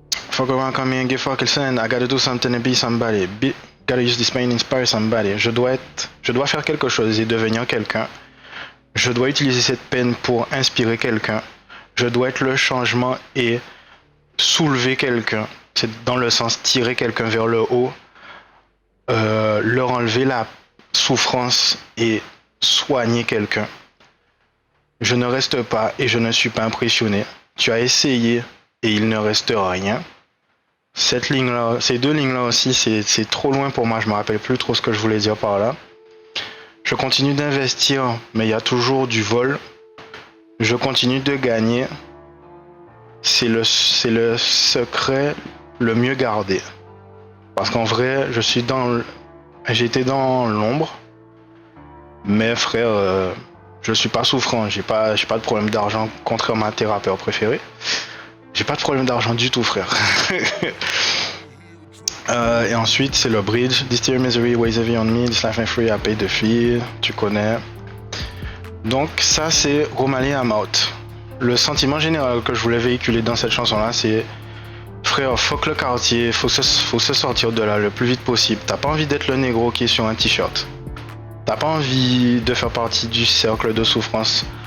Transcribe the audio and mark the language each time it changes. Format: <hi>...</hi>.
<en>Fuck around, come here and get fucking sent. I gotta do something to be somebody. Gotta use this pain to inspire somebody.</en> <fr>Je dois faire quelque chose et devenir quelqu'un. Je dois utiliser cette peine pour inspirer quelqu'un. Je dois être le changement et soulever quelqu'un. C'est dans le sens tirer quelqu'un vers le haut, leur enlever la souffrance et soigner quelqu'un. Je ne reste pas et je ne suis pas impressionné. Tu as essayé et il ne reste rien. Cette ligne-là, ces deux lignes-là aussi, c'est trop loin pour moi. Je me rappelle plus trop ce que je voulais dire par là. Je continue d'investir, mais il y a toujours du vol. Je continue de gagner. C'est le secret le mieux gardé. Parce qu'en vrai, j'étais dans l'ombre. Mais frère, je suis pas souffrant. J'ai pas de problème d'argent, contrairement à ma thérapeute préférée. J'ai pas de problème d'argent du tout, frère. Et ensuite, c'est le bridge.</fr> <en>This tear misery weighs heavy on me. This life ain't free, I pay the fee.</en> <fr>Tu connais. Donc ça, c'est Romali I'm out. Le sentiment général que je voulais véhiculer dans cette chanson-là, c'est frère, fuck le quartier, faut se sortir de là le plus vite possible. T'as pas envie d'être le négro qui est sur un t-shirt. T'as pas envie de faire partie du cercle de souffrance.</fr>